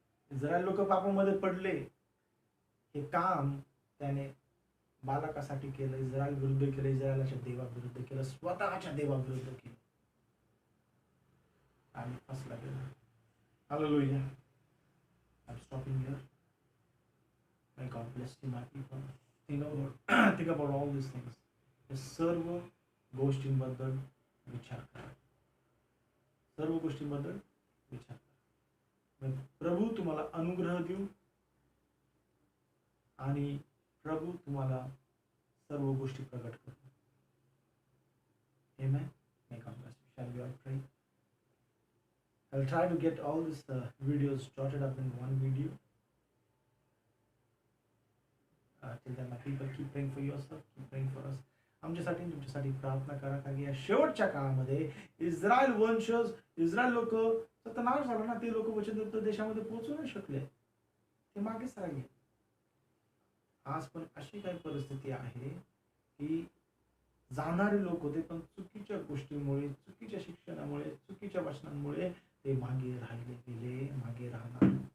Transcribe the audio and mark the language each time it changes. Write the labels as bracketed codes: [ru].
[mr] Israel लोक पापामध्ये पडले, हे काम त्याने बालकासाठी केलं, इस्रायल विरुद्ध केलं, इस्रायलाच्या देवाविरुद्ध केलं, स्वतःच्या देवाविरुद्ध केलं आणि फसला गेला. [en] Hallelujah. I'm stopping here. May God bless you, my people. Think about all these things. [mr] हे सर्व गोष्टींबद्दल विचार करा, सर्व गोष्टींबद्दल विचार करा. प्रभू तुम्हाला अनुग्रह देऊ आणि प्रभू तुम्हाला सर्व गोष्टी प्रगट करू. [en] Amen. May God bless you. Shall we all pray? I'll try to get all these videos jotted up in one video. Till then, my people, keep praying for yourself, keep praying for us. [mr] आमच्यासाठी तुमच्यासाठी प्रार्थना करा, कारण या शेवटच्या काळामध्ये Israel वंशज, Israel लोक सत्यानाश झाला ना, ते लोक वचनदत्त देशामध्ये पोहोचू नाही शकले, ते मागेच राहिले. आज पण अशी काही परिस्थिती आहे की जाणारे लोक होते, पण चुकीच्या गोष्टीमुळे, चुकीच्या शिक्षणामुळे, चुकीच्या वचनांमुळे ते मागे राहिले गेले, मागे राहणार.